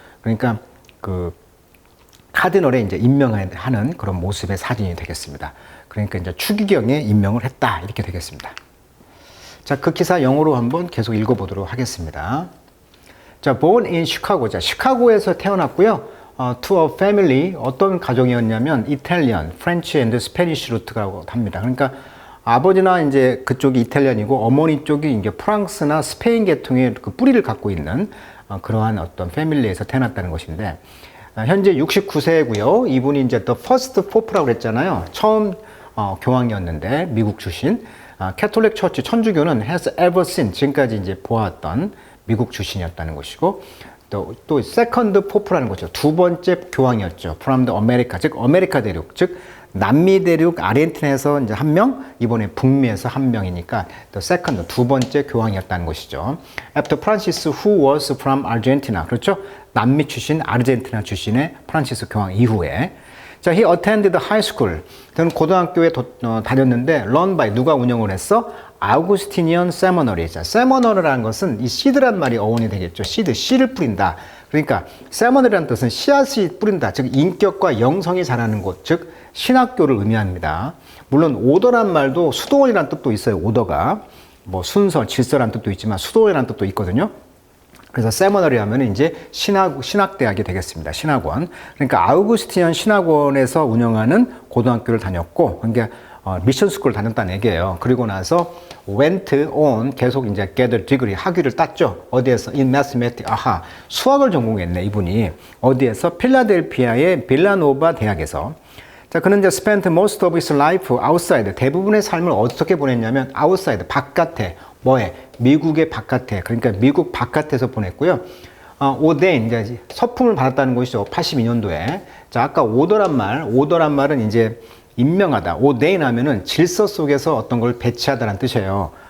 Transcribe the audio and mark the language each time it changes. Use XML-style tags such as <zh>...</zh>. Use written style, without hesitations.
<ko>그러니까 그, 카디널에 이제 임명하는 그런 모습의 사진이 되겠습니다. 그러니까 이제 추기경에 임명을 했다. 이렇게 되겠습니다. 자, 그 기사 영어로 한번 계속 읽어보도록 하겠습니다.</ko> <en>자, born in Chicago.</en> <ko>자, 시카고에서 태어났고요.</ko> <en>To a family,</en> <ko>어떤 가정이었냐면,</ko> <en>Italian, French and Spanish root라고 합니다.</en> <ko>그러니까 아버지나 이제 그쪽이 이탈리안이고, 어머니 쪽이 이제 프랑스나 스페인 계통의 그 뿌리를 갖고 있는 그러한 어떤 패밀리에서 태어났다는 것인데, 현재 69세고요. 이분이 이제</ko> <en>The First Pope</en> <ko>라고 그랬잖아요. 처음 교황이었는데 미국 출신. 캐톨릭 처치 천주교는</ko> <en>has ever seen,</en> <ko>지금까지 이제 보았던 미국 출신이었다는 것이고, 또</ko> <en>Second Pope</en> <ko>라는 거죠. 두 번째 교황이었죠.</ko> <en>From the America,</en> <ko>즉 아메리카 대륙, 즉 남미 대륙 아르헨티나에서 이제 한 명, 이번에 북미에서 한 명이니까</ko> <en>the second,</en> <ko>두 번째 교황이었다는 것이죠.</ko> <en>After Francis, who was from Argentina, 그렇죠?</en> <ko>남미 출신, 아르헨티나 출신의 프란시스 교황 이후에.</ko> <en>자, he attended high school.</en> <ko>그는 고등학교에 다녔는데,</ko> <en>run by,</en> <ko>누가 운영을 했어? 아우구스티니언 세머너리. 자, 세머너리라는 것은 이 씨드란 말이 어원이 되겠죠. 씨드, 씨를 뿌린다. 그러니까 세머너리라는 뜻은 씨앗이 뿌린다. 즉 인격과 영성이 자라는 곳, 즉 신학교를 의미합니다. 물론 오더란 말도 수도원이라는 뜻도 있어요. 오더가 뭐 순서, 질서라는 뜻도 있지만 수도원이라는 뜻도 있거든요. 그래서 세머너리 하면 이제 신학대학이 되겠습니다. 신학원. 그러니까 아우구스티안 신학원에서 운영하는 고등학교를 다녔고, 그러니까 미션 스쿨을 다녔다는 얘기예요. 그리고 나서</ko> <en>went on,</en> <ko>계속 이제</ko> <en>get degree,</en> <ko>학위를 땄죠.</ko> <en>어디에서? in mathematics.</en> <ko>수학을 전공했네, 이분이. 어디에서? 필라델피아의 빌라노바 대학에서.</ko> <en>자, 그는 이제 spent most of his life outside.</en> <ko>대부분의 삶을 어떻게 보냈냐면 outside, 바깥에. 뭐에? 미국의 바깥에. 그러니까 미국 바깥에서 보냈고요. 오데인, 이제 서품을 받았다는 것이죠. 82년도에. 자, 아까 오더란 말은 이제 임명하다. 오데인 하면은 질서 속에서 어떤 걸 배치하다라는 뜻이에요.</ko>